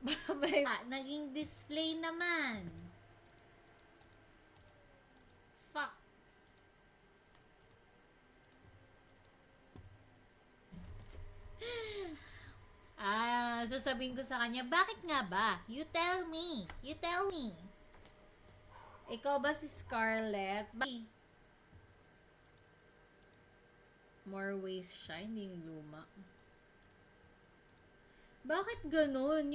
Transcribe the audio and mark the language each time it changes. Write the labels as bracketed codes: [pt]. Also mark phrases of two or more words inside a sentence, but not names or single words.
[tl] Naging display naman. Fuck. Sasabihin ko sa kanya, bakit nga ba? [en] You tell me. You tell me. [tl] Ikaw ba si Scarlett? [en] More ways [tl] siya, hindi yung luma. Bakit ganun?